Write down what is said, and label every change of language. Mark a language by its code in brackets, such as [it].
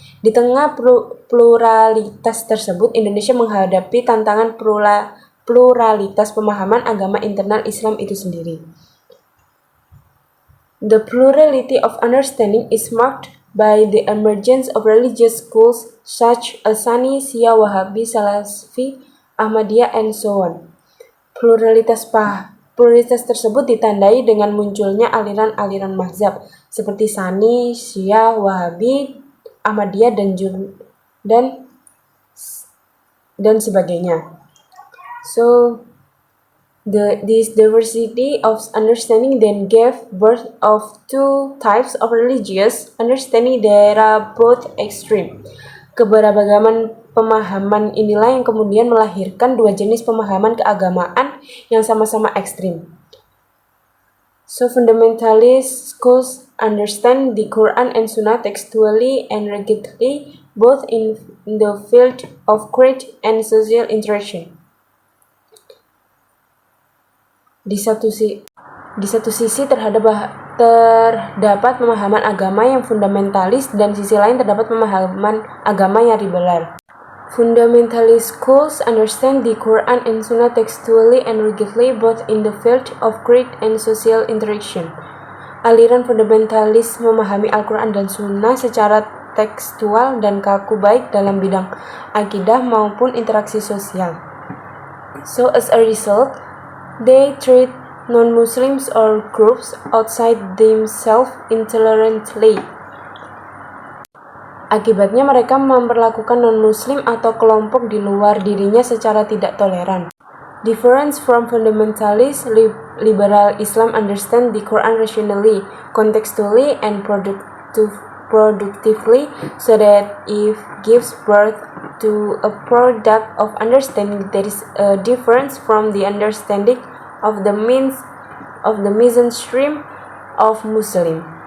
[id] Di tengah pluralitas tersebut, Indonesia menghadapi tantangan pluralitas pemahaman agama internal Islam itu sendiri. [en] The plurality of understanding is marked by the emergence of religious schools such as Sunni, Shia, Wahhabi, Salafi, Ahmadiyya, and so on. [id] Pluralitas Pluralitas tersebut ditandai dengan munculnya aliran-aliran mazhab seperti Sunni, Syiah, Wahabi, Ahmadiyah, dan sebagainya. [en] So, this diversity of understanding then gave birth of two types of religious understanding that are both extreme. [id] Keberagaman pemahaman inilah yang kemudian melahirkan dua jenis pemahaman keagamaan yang sama-sama ekstrim. [en] So, fundamentalist schools understand the Quran and Sunnah textually and rigidly, both in the field of creed and social interaction. [id] Di satu sisi terdapat pemahaman agama yang fundamentalis dan sisi lain terdapat pemahaman agama yang liberal. [en] Fundamentalist schools understand the Quran and Sunnah textually and rigidly both in the field of creed and social interaction. [id] Aliran fundamentalis memahami Al-Quran dan Sunnah secara tekstual dan kaku baik dalam bidang akidah maupun interaksi sosial. [en] So as a result, they treat non-Muslims or groups outside themselves intolerantly. [id] Akibatnya mereka memperlakukan non-Muslim atau kelompok di luar dirinya secara tidak toleran. [en] Difference from fundamentalist liberal Islam understand the Quran rationally, contextually, and productively, so that it gives birth to a product of understanding that is a difference from the understanding of the mainstream of Muslim.